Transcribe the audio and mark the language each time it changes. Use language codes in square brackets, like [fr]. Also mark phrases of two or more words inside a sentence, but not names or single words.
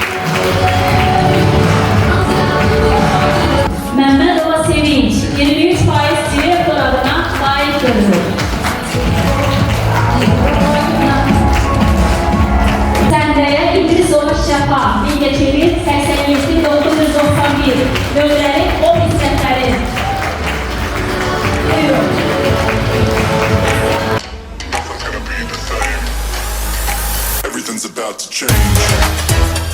[az] Məmmədova Sevinç 23% direktor adına layiq görülür. Səhnəyə İdrisova Şəfa Mingəçevir 87-991 nömrəli ofis səfəri. Buyurun. [en] Nothing's gonna be the same. Everything's about to change.